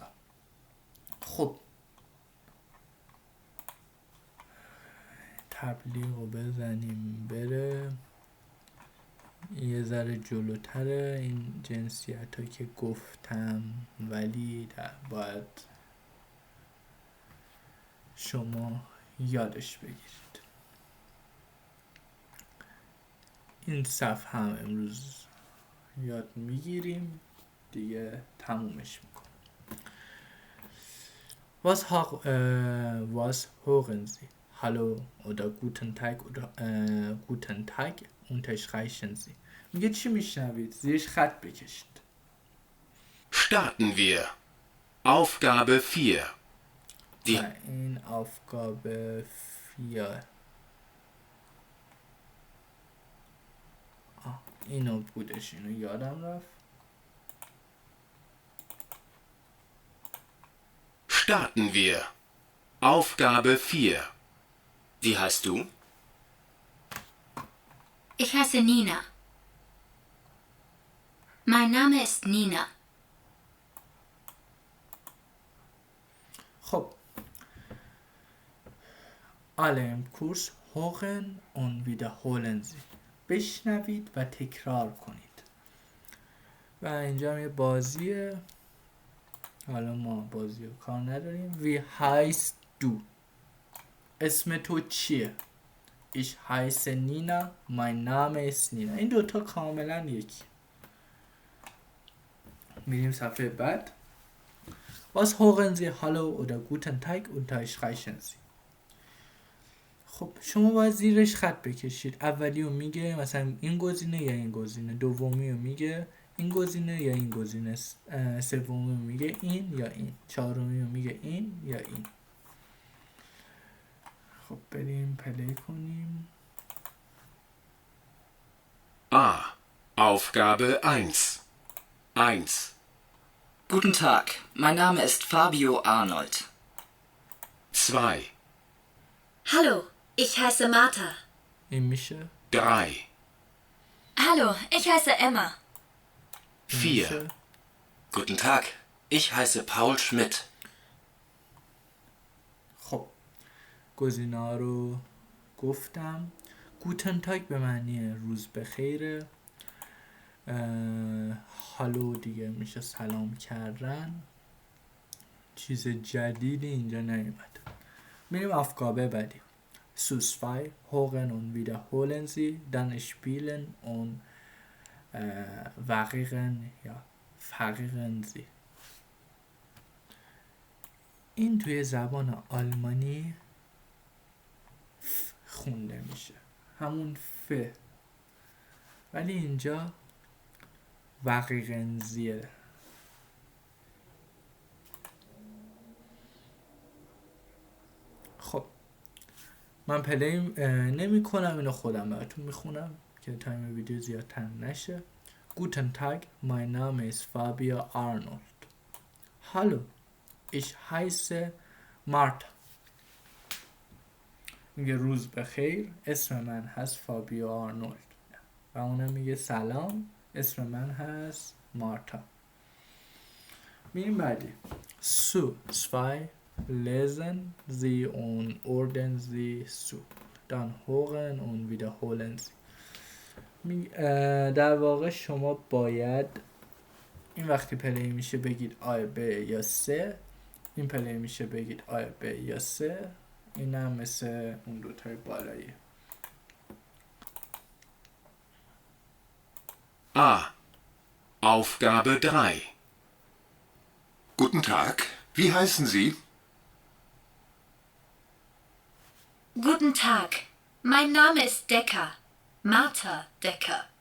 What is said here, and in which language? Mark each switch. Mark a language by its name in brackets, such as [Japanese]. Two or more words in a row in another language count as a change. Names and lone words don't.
[Persian] خب تبلیغ رو بزنیم بره یه ذره جلوتر این جنسیت ها که گفتم، ولی باید شما یادش بگیرید. این صفحه هم امروز یاد میگیریم دیگه، تمومش میکنم. [German] Was hören Sie? Hallo oder guten Tag oder guten Tag unterstreichen Sie. [Persian] میگه چی میشنوید؟ زیرش خط بکشید. [German] Starten wir. Aufgabe 4. Die [Persian] این Aufgabe 4. اینو بودش، اینو یادم رفت. [German] Starten wir. Aufgabe 4. Wie heißt du? Ich heiße Nina. Mein Name ist Nina. خب alle im Kurs hören und wiederholen Sie. [Persian] بشنوید و تکرار کنید. و اینجا هم یه بازیه. حالا ما بازی رو کار نداریم. [German] Wie heißt du? [Persian] اسم تو چیه؟ [German] Ich heiße Nina. Mein Name ist Nina. [Persian] این 2 تا کاملا یکی. میریم صفحه بعد. [German] Was hören Sie? Hallo oder guten Tag unterstreichen Sie. [Persian] خب شما باید زیرش خط بکشید. اولی رو میگه مثلا این گزینه یا این گزینه، دومی رو میگه این گزینه یا این گزینه، سومی رو میگه این یا این، چهارمی رو میگه این یا این. خب بریم پلی کنیم. [German] A. Aufgabe 1. 1. Guten Tag, mein Name ist Fabio Arnold. 2. Hallo, ich heiße Martha. [Persian] این میشه [German] 3. Hallo, ich heiße Emma. 4. Guten Tag, ich heiße Paul Schmidt. [Persian] خب گزینه ها رو گفتم. گوتن تاگ به معنی روز بخیره. هالو دیگه میشه سلام کردن. چیز جدیدی اینجا نیومد. میریم افکابه بعدی. [German] Zu 2 hören und wiederholen Sie, dann spielen und verrieren Sie. [Persian] این توی زبان آلمانی خونده میشه، همون ف، ولی اینجا وقیقنزیه. خب من پلی نمی کنم، اینو خودم براتون میخونم که تایم ویدیو زیادتر نشه. [German] Guten Tag, mein Name ist Fabio Arnold. Hallo, ich heiße Martha. [Persian] میگه روز بخیر، اسم من هست فابیو آرنولد. و اونم میگه سلام، اسم من هست مارتا. میریم بعدی. [German] Zu 2 lesen Sie und ordnen Sie zu. Dann hören und wiederholen Sie. [Persian] در واقع شما باید این وقتی پلی میشه بگید آ ب یا سه، این پلی میشه بگید آ ب یا سه. این هم مثل اون دوتای بالاییه. [German] A. Aufgabe 3. Guten Tag. Wie heißen Sie? Guten Tag. Mein Name ist Decker. Martha Decker.